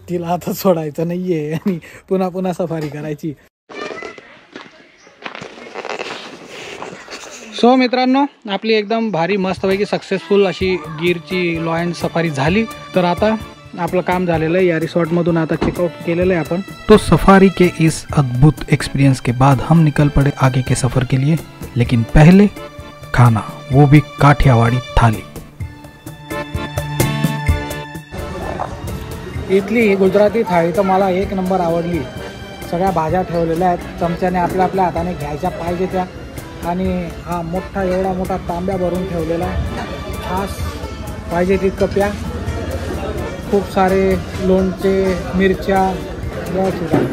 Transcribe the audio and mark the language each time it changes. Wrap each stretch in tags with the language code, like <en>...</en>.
<mr>तिला आता सोडायचं नाहीये आणि पुन्हा पुन्हा सफारी करायची. सो मित्रांनो, आपली एकदम भारी मस्तपैकी सक्सेसफुल अशी गिरची लॉयन सफारी झाली. तर आता आपलं काम झालेलं आहे. या रिसॉर्टमधून आता चेकआउट केलेलं आहे आपण.</mr> <hi>तो सफारी के इस अद्भुत एक्सपीरियंस के बाद हम निकल पड़े आगे के सफ़र के लिए, लेकिन पहले खाना, वो भी काठियावाड़ी थाली.</hi> <mr>इथली ही गुजराती थाळी तर मला एक नंबर आवडली. सगळ्या भाज्या ठेवलेल्या आहेत, चमच्याने आपल्या आपल्या हाताने घ्यायच्या पाहिजे त्या. आणि हा मोठा एवढा मोठा तांब्या भरून ठेवलेला आहे. खास पाहिजे तितकं प्या. खूप सारे लोणचे, मिरच्या याची.</mr>